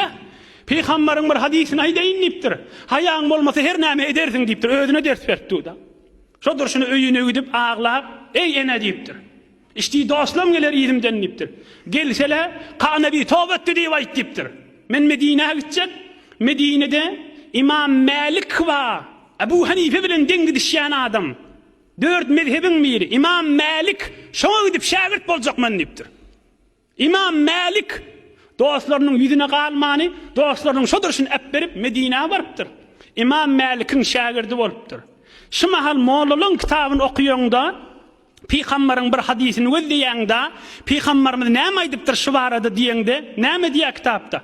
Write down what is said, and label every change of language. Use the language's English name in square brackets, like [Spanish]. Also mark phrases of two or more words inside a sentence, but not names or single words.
[Turkmen] Peýgamberiň bir hadisini aýdýan diýipdir. Haýaň bolmasa her näme edersiň diýipdir. Özüne ders berdi da. Şodur şunu öýüne gidip ağlap, "Ey ene" diýipdir. "İşdi dostlam geler ýerimden" diýipdir. "Gelsele Qanabi tawba etdi" diýip aýt diýipdir. Men Medine'ye gidecek. Medine'de İmam Malik var. Ebu Hanife bilen dengi düşýän adam. 4 mezhebin biri. İmam Malik şoňa gidip şagirt boljakman diýipdir. İmam Malik dostlarynyň ýüzüne galmany, dostlarynyň şodurşyn ep berip Medine'ye barypdyr. İmam Malik'in şagirdi bolupdyr. Şu mahal mollalyň kitabyny okuýanda Peýgamberiň bir hadisini gözleýäňde Peýgamberimiz näme aýdypdyr şu barada diýende, näme diýär kitapda?